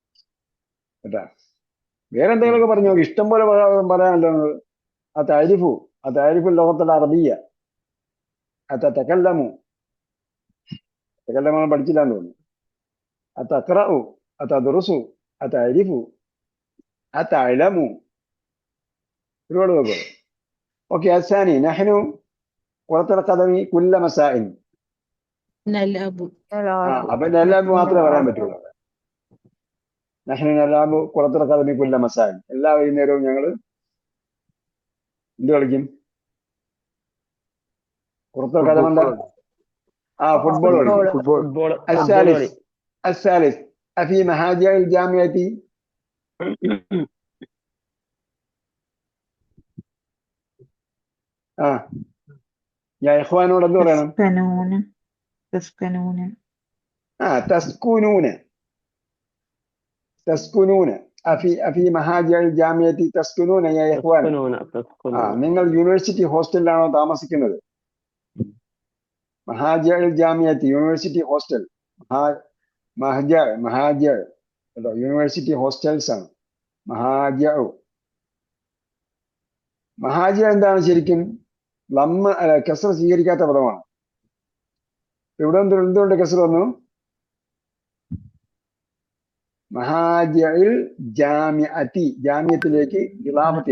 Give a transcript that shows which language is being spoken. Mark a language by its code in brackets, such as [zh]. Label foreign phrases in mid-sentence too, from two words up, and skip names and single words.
[ml] കേട്ടാ? വേറെ എന്തെങ്കിലുമൊക്കെ പറഞ്ഞു നോക്കി. ഇഷ്ടം പോലെ പറയാനല്ലോ. [ar] ആ താരിഫു أتعرف اللغة العربية أتتكلم تكلم أنا [ml] പഠിച്ചില്ല എന്ന് തോന്നുന്നു [ar] أتقرأ أتدرس أتعرف أتعلم [ml] ഒരുപാട് പേര് ഓക്കെ [ar] الثاني نحن كرة القدم كل مساء نلعب [ml] അപ്പൊ نلعب മാത്രമേ പറയാൻ പറ്റുള്ളൂ [ar] نحن نلعب كرة القدم كل مساء [ml] എല്ലാ വൈകുന്നേരവും ഞങ്ങൾ എന്ത് കളിക്കും [ar] كرة القدم [ml] എന്താ ഫുട്ബോൾ കളിക്കും ഫുട്ബോൾ ഫുട്ബോൾ [ar] الثالث [ml] കളി [ar] الثالث أفي مهاجر الجامعة يا إخواننا [ml] എന്ത് പറയണം [ar] تسكنون تسكنون تسكنون تسكنون أفي مهاجر الجامعة تسكنون يا إخوان [ml] നിങ്ങൾ യൂണിവേഴ്സിറ്റി ഹോസ്റ്റലിലാണോ താമസിക്കുന്നത് [ar] مهاجر جامعة [en] university hostel [ml] മഹാജർ കേട്ടോ [en] university hostels [ml] ആണ് മഹാജർ എന്താണ് ശരിക്കും കസർ സ്വീകരിക്കാത്ത പദമാണ് ഇവിടെ എന്തുകൊണ്ട് കസർ വന്നു [ar] مهاجر الجامعة [ml] ജാമിയത്തിലേക്ക് ഇളാമത്ത്